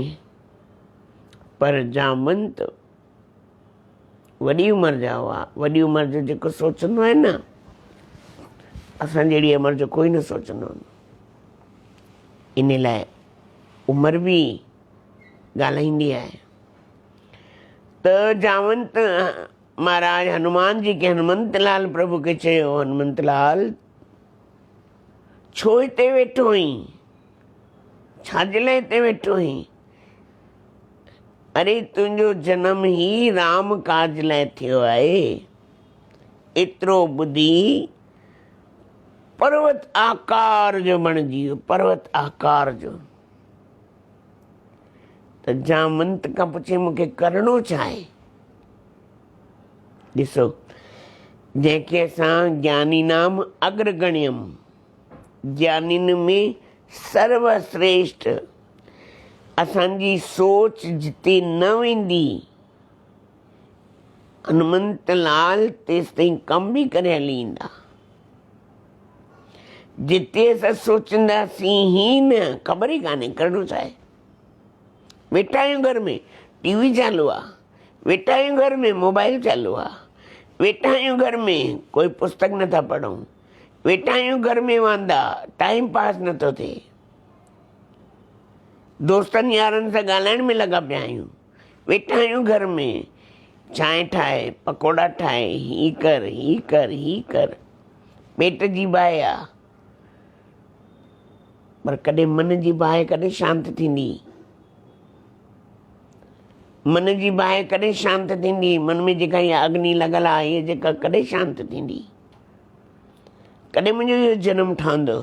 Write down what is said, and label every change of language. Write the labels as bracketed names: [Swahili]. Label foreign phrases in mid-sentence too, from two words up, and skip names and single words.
[Sindhi] पर जामवंत वॾी उमिरि जा हुआ। वॾी उमिरि जो जेको सोचंदो आहे न, असां जहिड़ी उमिरि जो कोई न सोचंदो आहे। इन लाइ उमिरि बि ॻाल्हाईंदी आहे। त जामवंत महाराज हनुमान जी के हनुमंत लाल प्रभु खे चयो, हनुमंत लाल छो हिते वेठो आहीं, छाजे लाइ हिते वेठो आहीं? अरे तुंहिंजो जनम ई राम काज लाइ थियो आहे। एतिरो ॿुधी पर्वत आकार जो बणिजी वियो, पर्वत आकार जो। त जामवंत खां पुछे मूंखे करिणो छा आहे? ॾिसो, जंहिंखे असां [Sanskrit] ज्ञानी नाम अग्रगण्यम, [Sindhi] ज्ञानियुनि में सर्वश्रेष्ठ, असांजी सोच जिते न वेंदी, हनुमंत लाल तेसि ताईं कम बि करे हली ईंदा। जिते असां सोचंदासीं ई न, ख़बर ई कान्हे करिणो छा आहे। वेठा आहियूं घर में, टीवी चालू आहे, वेठा आहियूं घर में, मोबाइल चालू आहे, वेठा आहियूं घर में, कोई पुस्तक नथा पढ़ूं, वेठा आहियूं घर में वांदा, [English] time pass [Sindhi] नथो थिए, दोस्तनि यारनि सां ॻाल्हाइण में लॻा पिया आहियूं, वेठा आहियूं घर में, चांहि ठाहे, पकोड़ा ठाहे, ही कर ही कर ही कर, पेट जी बाहि आहे। पर कॾहिं मन जी बाहि कॾहिं शांति थींदी? मन जी बाहि कॾहिं शांति थींदी? मन में जेका इहा अग्नि लॻल आहे, इहा जेका कॾहिं शांति थींदी? कॾहिं मुंहिंजो इहो जनम ठहंदो?